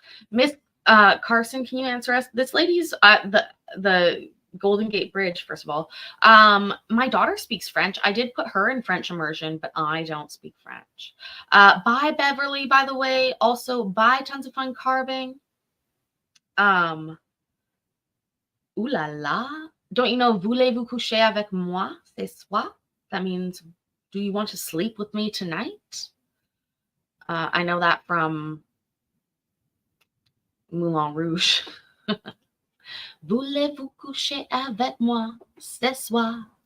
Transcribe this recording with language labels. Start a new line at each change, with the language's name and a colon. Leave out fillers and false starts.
English: Miss Carson, can you answer us? This lady's the Golden Gate Bridge, first of all. My daughter speaks French. I did put her in French immersion, but I don't speak French. Bye, Beverly, by the way. Also, bye, Tons of Fun Carving. Ooh la la. Don't you know,
French: voulez-vous coucher avec moi ce soir?
English: That means, do you want to sleep with me tonight? I know that from Moulin Rouge.
French: Voulez-vous coucher avec moi ce soir?